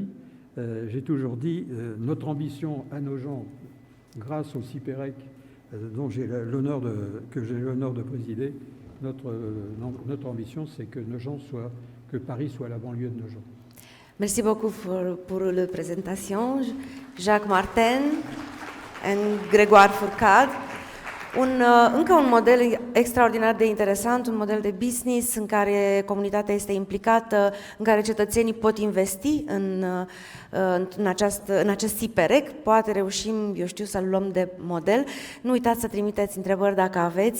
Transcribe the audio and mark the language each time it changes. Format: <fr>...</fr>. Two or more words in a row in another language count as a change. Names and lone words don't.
<fr>J'ai toujours dit, notre ambition à Nogent, grâce au CIPEREC, dont j'ai l'honneur de présider, notre ambition, c'est que Paris soit la banlieue de Nogent. Merci beaucoup pour la présentation, Jacques Martin et Grégoire Fourcade.</fr> <ro>Încă un model extraordinar de interesant, un model de business în care comunitatea este implicată, în care cetățenii pot investi în acest SIPEREC. Poate reușim, eu știu, să-l luăm de model. Nu uitați să trimiteți întrebări dacă aveți.</ro>